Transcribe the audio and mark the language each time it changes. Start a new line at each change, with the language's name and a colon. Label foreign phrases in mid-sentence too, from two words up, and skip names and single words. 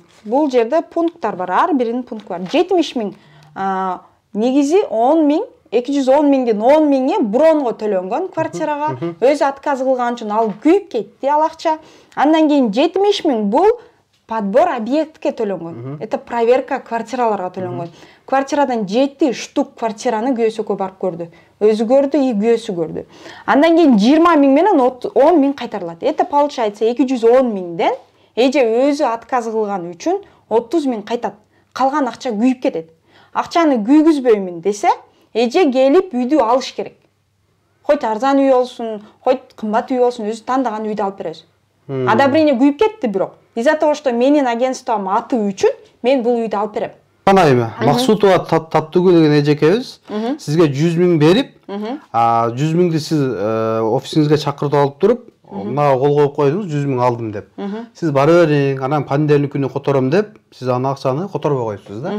Kyrgyz: бул жерде пункттар бар, ар биринин пункту бар. 70 000 негизи 10 000, 210 000ден 10 000 бронго төлөнгөн квартирага, өзү отказ кылган үчүн ал күйүп кетти ал акча. Андан кийин 70 000 бул подбор объектке төлөнгөн.
Russian: Это проверка
Kyrgyz: квартираларга төлөнгөн. Квартирадан 7 штук квартираны күйөөсүккө барып көрдү. Өзү көрдү и күйөөсү көрдү. Андан кийин 20 000 менен 10 000 кайтарылат.
Russian: Это получается
Kyrgyz: 210 000ден эже өзү отказ кылган үчүн 30 000 кайтат. Калган акча күйүп кетет. Акчаны күйгүзбөймүн десе, эже келип үйдү алыш керек. Хоть арзан үй болсун, хоть кымбат үй болсун, өзү тандаган үйдү алып беребиз. Одобрение күйүп кетти бирок.
Russian: Из-за того, что
Kyrgyz: менин агентством аты үчүн мен бул үйдү алып берем. Кана эми, Максутова Таттыгүл деген эжекебиз сизге 100 000 берип, 100 000ди сиз офисиңизге чакыртып алып туруп, мага кол коюп койдуңуз, 100 000 алдым деп. Сиз бара бериң, анан понедельник күнү котором деп, сиз аны акчаны которбой коюпсуз да.